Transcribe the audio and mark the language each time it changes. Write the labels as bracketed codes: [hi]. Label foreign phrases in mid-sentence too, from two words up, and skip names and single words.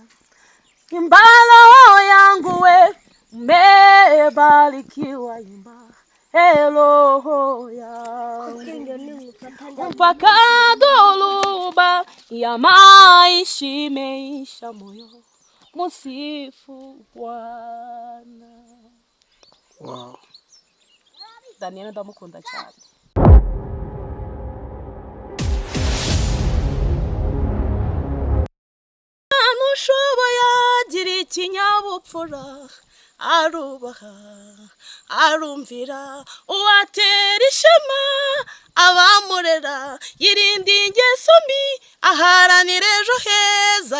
[sw] Imba roho yangu we, umebarikiwa, imba roho yangu. Mpaka dhoruba ya maisha imeisha, moyo msifu Bwana. Wow. [rw] Daniel ndamukunda cyane. Nushoboye agira ikinyabupfura, arubaha, arumvira, uwatera ishema abamurera, yirinda ingeso mbi, aharanira ejo heza.